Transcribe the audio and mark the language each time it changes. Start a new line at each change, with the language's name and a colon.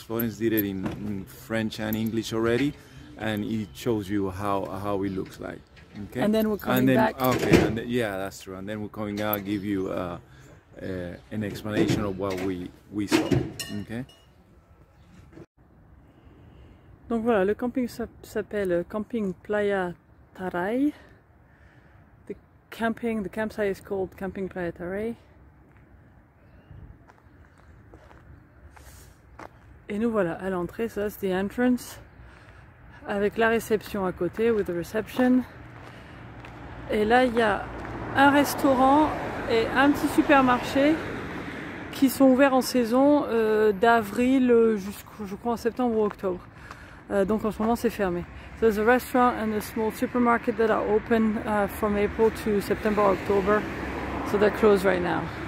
English: Florence did it in French and English already, and it shows you how it looks like. Okay. And then we're coming back. Okay, and then, yeah, that's true. And then we're coming out, give you an explanation of what we saw. Okay.
French: Donc voilà, le camping s'appelle Camping Playa Taray.
English: The campsite is called Camping Playa Taray.
French: Et nous voilà à l'entrée, ça c'est
English: the entrance,
French: avec la réception à côté,
English: with the reception.
French: Et là, il y a un restaurant et un petit supermarché qui sont ouverts en saison d'avril jusqu'au, je crois, en septembre ou octobre. Donc en ce moment, c'est fermé.
English: So there's a restaurant and a small supermarket that are open from April to September, October. So they're closed right now.